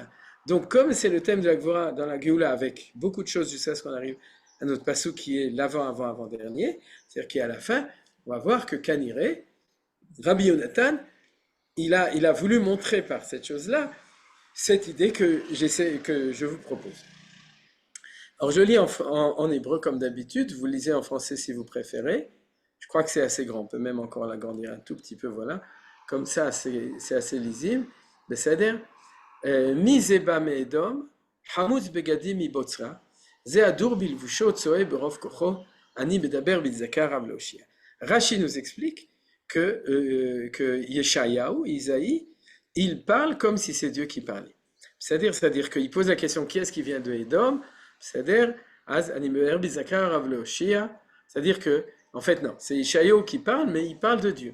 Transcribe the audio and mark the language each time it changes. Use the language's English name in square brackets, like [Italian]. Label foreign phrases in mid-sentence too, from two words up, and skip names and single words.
[French] Donc, comme c'est le thème de la Gvura dans la Géoula, avec beaucoup de choses jusqu'à ce qu'on arrive à notre passou qui est l'avant-avant-avant-dernier, c'est-à-dire qui est à la fin, on va voir que Kaniré, Rabbi Yonatan, il a voulu montrer par cette chose-là cette idée que je vous propose. Alors je lis en hébreu comme d'habitude, vous lisez en français si vous préférez. Je crois que c'est assez grand, on peut même encore l'agrandir un tout petit peu, voilà. Comme ça, c'est assez lisible. [Hebrew] בסדר? מי זה בא מאדום? חמוץ בגדים מבוצרה. זה הדור בלבושו צועה ברוב כוחו. אני מדבר בצדקה רב להושיע. [French] Rashi nous explique que Yeshayahu, Isaïe, il parle comme si c'est Dieu qui parlait. C'est-à-dire qu'il pose la question qui est-ce qui vient de Édom? C'est-à-dire, c'est-à-dire que, en fait, non, c'est Yeshayahu qui parle, mais il parle de Dieu.